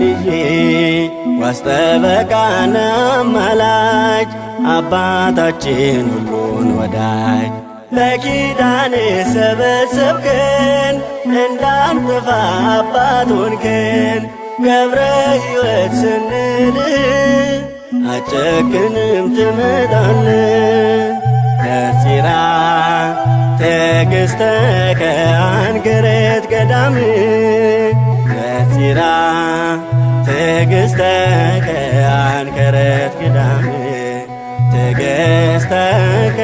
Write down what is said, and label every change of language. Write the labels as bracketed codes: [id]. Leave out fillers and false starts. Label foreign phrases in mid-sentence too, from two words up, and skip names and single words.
[am] ይዤ ዋስ ጠበቃና አማላጅ አባታችን ሁሉን ወዳጅ። ለኪዳን ሰበሰብከን እንዳንጠፋ አባት ሆንከን። ገብረ ሕይወት ስንል አጨክንም ትመጣለህ። [gez] ከጺራ ትዕግሥተከ አንከረት ገዳም ከጺራ ትዕግሥተከ አንከረት ገዳም ትዕግሥተከ